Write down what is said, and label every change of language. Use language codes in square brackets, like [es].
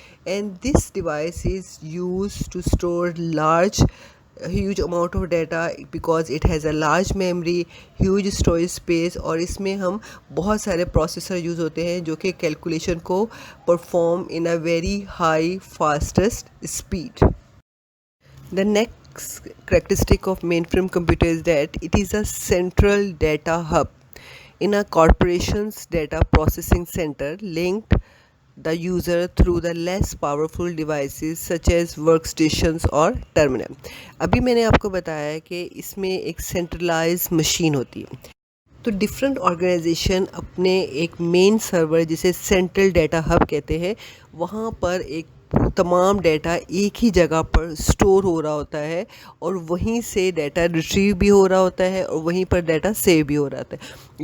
[en] and this device is use to store large huge amount of data because it has a large memory, huge storage space, [hi] और इसमें हम बहुत सारे processor use होते हैं जो कि [en] Calculation को perform in a very high fastest speed. The next characteristic of mainframe computer is that it is a central data hub in a corporation's data processing center linked the user through the less powerful devices such as workstations और terminal। [hi] अभी मैंने आपको बताया है कि इसमें एक centralise machine होती है। तो डिफरेंट ऑर्गेनाइजेशन अपने एक मेन सर्वर जिसे सेंट्रल डाटा हब कहते हैं वहाँ पर एक तमाम डाटा एक ही जगह पर स्टोर हो रहा होता है और वहीं से डाटा रिट्रीव भी हो रहा होता है और वहीं पर डाटा सेव भी हो रहा होता है।